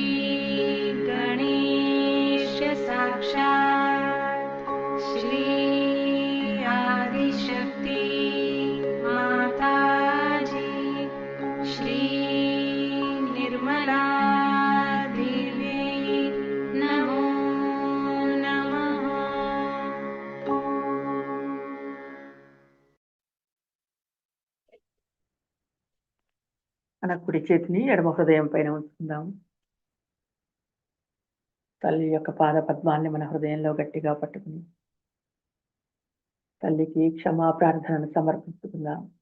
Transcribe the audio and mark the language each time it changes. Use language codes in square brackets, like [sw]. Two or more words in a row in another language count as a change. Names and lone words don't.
[sa] गणेश साक्षात् श्री आदिशक्ति माताजी श्री निर्मला देवी नमो नमः। [te] మన కుడి చేతిని ఎడమ హృదయం పైన ఉంచుకుందాం. తల్లి యొక్క పాద పద్మాల్ని మన హృదయంలో గట్టిగా పట్టుకుని తల్లికి క్షమా ప్రార్థనను సమర్పించుకుందాం.